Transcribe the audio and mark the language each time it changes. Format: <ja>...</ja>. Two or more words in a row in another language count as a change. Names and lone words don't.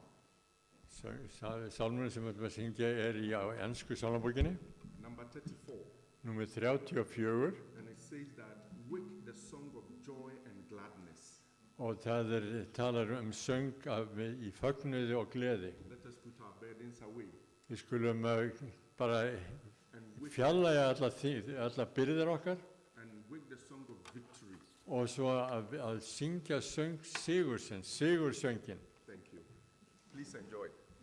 <is>Sálmurinn sem við ætlum að syngja á ensku sálmabókinni,</is> <en>Number 34.</en> <is>númer 34,</is> <en>And it says that, wake the song of joy and gladness.</en> <is>og það talar söng í fögnuði og gleði.</is> <en>Let us put our burdens away.</en> <is>Við skulum bara</is> <en>And wake,</en> <is>fjarlægja alla byrðir okkar,</is> <en>and wake the song of victory.</en> <is>og svo að syngja söng sigursöngin.</is> <en>Thank you. Please enjoy.</en>